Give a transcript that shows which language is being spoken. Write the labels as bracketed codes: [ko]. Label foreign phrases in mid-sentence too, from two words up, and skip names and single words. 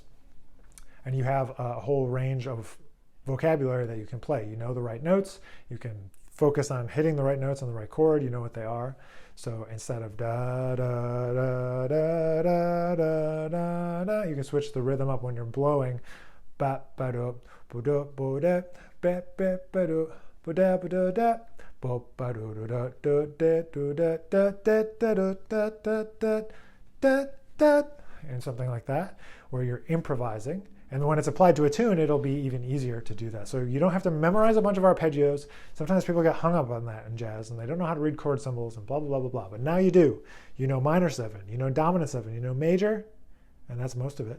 [en] And you have a whole range of vocabulary that you can play. You know the right notes, you can focus on hitting the right notes on the right chord, you know what they are. So instead of da da da da da da da da, you can switch the rhythm up when you're blowing. Ba ba do bo do bo da ba ba ba do bo da bo do da bo ba do da do da do da da da da da da da da da, and something like that, where you're improvising. And when it's applied to a tune, it'll be even easier to do that. So you don't have to memorize a bunch of arpeggios. Sometimes people get hung up on that in jazz, and they don't know how to read chord symbols and blah, blah, blah, blah, blah. But now you do. You know minor 7, you know dominant 7, you know major, and that's most of it.